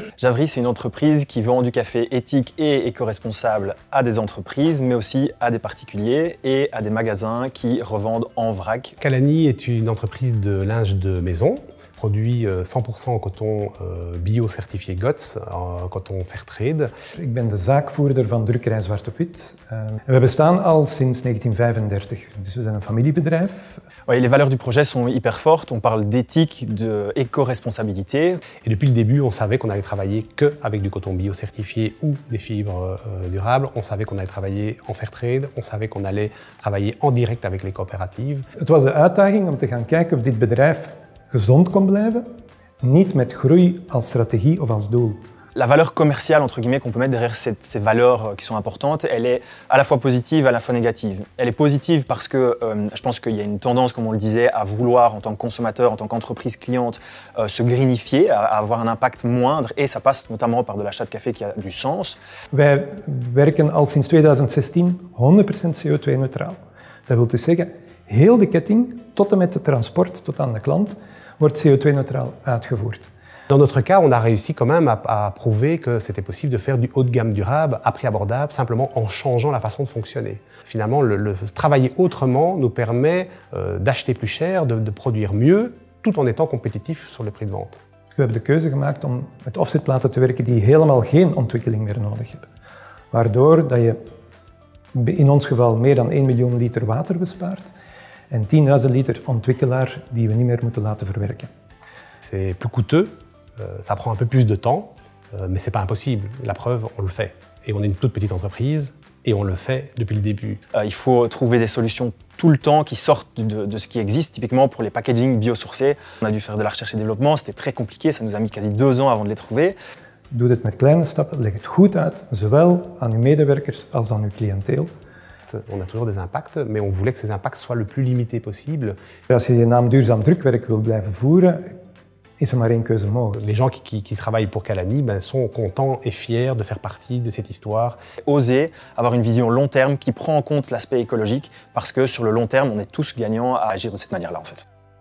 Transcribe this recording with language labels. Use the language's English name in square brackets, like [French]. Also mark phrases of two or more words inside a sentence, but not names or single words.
[French] Javry, c'est une entreprise qui vend du café éthique et éco-responsable à des entreprises, mais aussi à des particuliers et à des magasins qui revendent en vrac. Kalani est une entreprise de linge de maison, produit 100% en coton bio certifié GOTS, en coton Fairtrade. [Dutch] Ik ben de zaakvoerder van drukkerij Zwart op Wit. We bestaan al sinds 1935, dus we zijn een familiebedrijf. [French] Oui, les valeurs du projet sont hyper fortes, on parle d'éthique, d'éco-responsabilité. Et depuis le début, on savait qu'on allait travailler qu'avec du coton bio certifié ou des fibres durables. On savait qu'on allait travailler en Fairtrade, on savait qu'on allait travailler en direct avec les coopératives. [Dutch] Het was de uitdaging om te gaan kijken of dit bedrijf gezond kon blijven, niet met groei als strategie of als doel. [French] La valeur commerciale entre guillemets qu'on peut mettre derrière ces valeurs qui sont importantes, elle est à la fois positive, à la fois négative. Elle est positive parce que je pense qu'il y a une tendance, comme on le disait, à vouloir en tant que consommateur, en tant qu'entreprise cliente, se greenifier, à avoir un impact moindre et ça passe notamment par de l'achat de café qui a du sens. [Dutch] Wij werken al sinds 2016 100% CO2-neutraal. Dat wil dus zeggen, heel de ketting, tot en met het transport, tot aan de klant, wordt CO2-neutraal uitgevoerd. [French] Dans notre cas, on a réussi quand même à prouver que c'était possible de faire du haut de gamme durable, à prix abordable, simplement en changeant la façon de fonctionner. Finalement, le travailler autrement nous permet d'acheter plus cher, de produire mieux, tout en étant compétitif sur le prix de vente. [Dutch] We hebben de keuze gemaakt om met offsetplaten te werken die helemaal geen ontwikkeling meer nodig hebben. Waardoor dat je in ons geval meer dan 1 miljoen liter water bespaart en 10.000 liter ontwikkelaar die we niet meer moeten laten verwerken. [French] C'est plus coûteux, ça prend un peu plus de temps, mais c'est pas impossible. La preuve, on le fait. Et on est une toute petite entreprise et on le fait depuis le début. Il faut trouver des solutions tout le temps qui sortent de ce qui existe. Typiquement pour les packaging biosourcés, on a dû faire de la recherche et développement, c'était très compliqué, ça nous a mis quasi 2 ans avant de les trouver. [Dutch] Doe dit met kleine stappen, leg het goed uit, zowel aan uw medewerkers als aan uw cliënteel. [French] On a toujours des impacts, mais on voulait que ces impacts soient le plus limités possible. [Dutch] Als je je naam duurzaam drukwerk wil blijven voeren, is er maar één keuze mogelijk. [French] Les gens qui travaillent pour Kalani sont contents et fiers de faire partie de cette histoire. Oser avoir une vision long terme qui prend en compte l'aspect écologique parce que sur le long terme, on est tous gagnants à agir de cette manière-là en fait.